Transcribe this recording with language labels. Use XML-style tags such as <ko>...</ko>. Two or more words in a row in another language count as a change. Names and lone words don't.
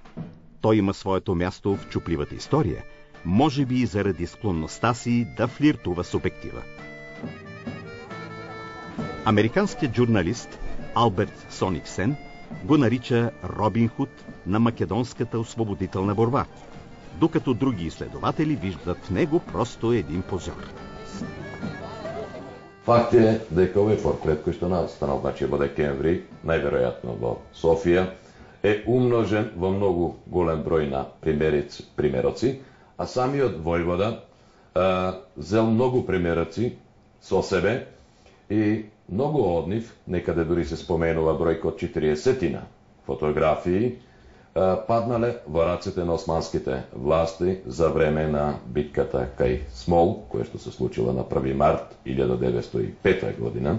<bg>Той има своето място в чупливата история, може би и заради склонността си да флиртува с обектива. Американският журналист Алберт Сониксен го нарича Робин Худ на македонската освободителна борба, докато други изследователи виждат в него просто един позор.</bg> <mk>Факт е дека овој портрет кој што настанал во декември, најверојатно во Софија, е умножен во многу голем број на примероци, а самиот војвода зел многу примероци со себе и многу од нив, некаде дури се споменува бројка од 40 фотографии, паднале во рацете на османските власти за време на битката кај Смол, која што се случила на 1 март 1905 година.</mk>